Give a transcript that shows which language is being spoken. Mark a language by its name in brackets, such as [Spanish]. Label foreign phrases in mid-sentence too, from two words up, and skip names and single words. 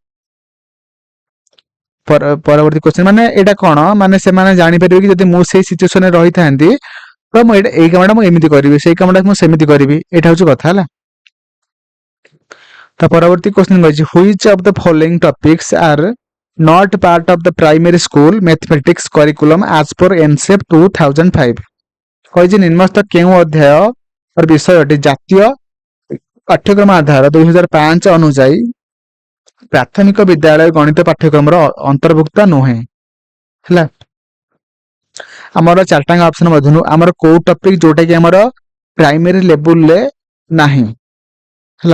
[Odia] ପରବର୍ତ୍ତୀ କ୍ୱେଶ୍ଚନ, ମାନେ ଏଇଟା କଣ, ମାନେ ସେମାନେ ଜାଣିପାରିବେ କି ଯଦି ମୁଁ ସେଇ ସିଚୁଏସନରେ ରହିଥାନ୍ତି ତ ମୁଁ ଏଇ କାମଟା ମୁଁ ଏମିତି କରିବି, ସେଇ କାମଟା ମୁଁ ସେମିତି କରିବି, ଏଇଟା ହଉଛି କଥା ହେଲା। ତ ପରବର୍ତ୍ତୀ କ୍ୱେଶ୍ଚନ କହିଛି [English] which of the following topics are not part of the primary school mathematics curriculum as per NCEP 2005। [Odia] କହିଛି ନିମ୍ନସ୍ଥ କେଉଁ ଅଧ୍ୟାୟ ବିଷୟଟି ଜାତୀୟ ପାଠ୍ୟକ୍ରମ ଆଧାର 2005 ଅନୁଯାୟୀ ପ୍ରାଥମିକ ବିଦ୍ୟାଳୟ ଗଣିତ ପାଠ୍ୟକ୍ରମର ଅନ୍ତର୍ଭୁକ୍ତ ନୁହେଁ ହେଲା। ଆମର ଚାରିଟାଙ୍କ ଅପସନ ମଧ୍ୟରୁ ଆମର କୋଉ ଟପିକ ଯୋଉଟା କି ଆମର [English] primary level [Odia] ନାହିଁ ହେଲା।